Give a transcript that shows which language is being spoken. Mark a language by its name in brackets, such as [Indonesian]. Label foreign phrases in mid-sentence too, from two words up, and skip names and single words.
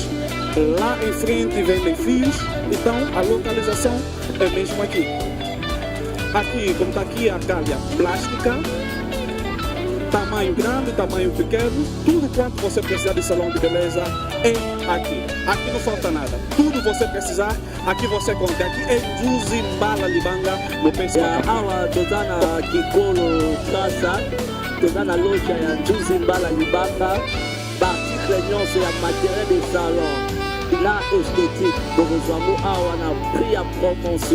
[Portuguese] Lá em frente vendem fios. Então a localização é mesmo aqui. Aqui, como está aqui a calha plástica, tamanho grande, tamanho pequeno, tudo quanto você precisar de salão de beleza é aqui. Aqui não falta nada. Tudo você precisar, aqui você conta. Aqui é Nzuzi Mbala Libanga, no pensamento. [Lingala] Awa toza na Kikolo Plaza, toza na loja ya Nzuzi Mbala Libanga, article nyonso ya [French] matériel de salon, la esthétique, [Lingala] bokozwango awa na prix ya promotion.